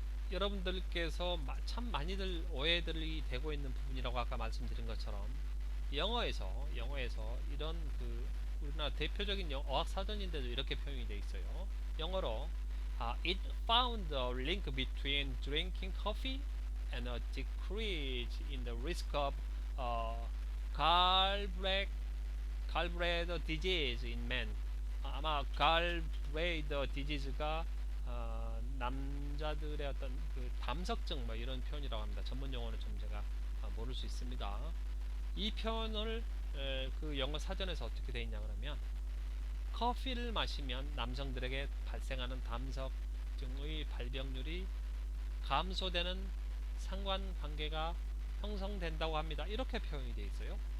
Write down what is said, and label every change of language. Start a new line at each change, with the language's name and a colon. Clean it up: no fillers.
Korean: 여러분들께서 참 많이들 오해들이 되고 있는 부분이라고 아까 말씀드린 것처럼 영어에서 이런 우리나라 대표적인 어학 사전인데도 이렇게 표현이 되어 있어요. 영어로
English: it found a link between drinking coffee and a decrease in the risk of gallbladder disease in men.
Korean: 아마 gallbladder disease가 남자들의 어떤 그 담석증 뭐 이런 표현이라고 합니다. 전문 용어는 좀 제가 모를 수 있습니다. 이 표현을 그 영어 사전에서 어떻게 되어 있냐 그러면 커피를 마시면 남성들에게 발생하는 담석증의 발병률이 감소되는 상관관계가 형성된다고 합니다. 이렇게 표현이 되어 있어요.